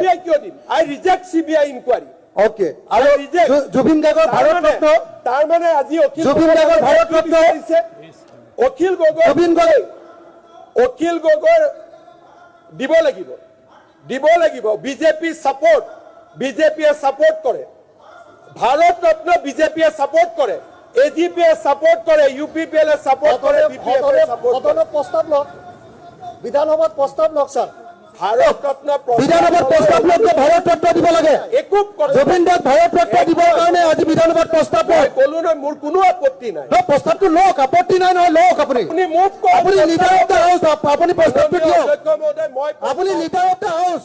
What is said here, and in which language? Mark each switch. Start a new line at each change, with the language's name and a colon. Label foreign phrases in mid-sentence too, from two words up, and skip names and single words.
English: সিবিআই
Assamese: কিয় দিম
English: I reject CBI inquiry
Assamese: ওকে আৰু জুবিন গাৰ্গৰ ভাৰত ৰত্ন তাৰ মানে আজি অখিল জুবিন গাৰ্গৰ ভাৰত ৰত্ন অখিল গগৈ অখিল গগৈ দিব লাগিব বিজেপি সাপোর্ট বিজেপিয়ে সাপোর্ট করে ভারত রত্ন বিজেপিয়ে সাপোর্ট করে এজিপিয়ে সাপোর্ট করে ইউপিপিএল সাপোর্ট করে বিপিএফ সাপোর্ট করে প্ৰস্তাৱ লওক বিধানসভাত প্ৰস্তাৱ লওক স্যার ভারত রত্ন বিধানসভাত প্ৰস্তাৱ লওক যে ভাৰত ৰত্ন দিব লাগে একো জুবিন দাক ভাৰত ৰত্ন দিবৰ কাৰণে আজি বিধানসভাত প্ৰস্তাৱ লওক কলো না মোৰ কোনো আপত্তি নাই প্ৰস্তাৱটো লওক আপত্তি নাই নহয় লওক আপুনি আপুনি মুভ আপুনি
English: leader of the house
Assamese: আপুনি প্ৰস্তাৱটো দিয়ক অধ্যক্ষ মহোদয় মই আপুনি
English: leader of the house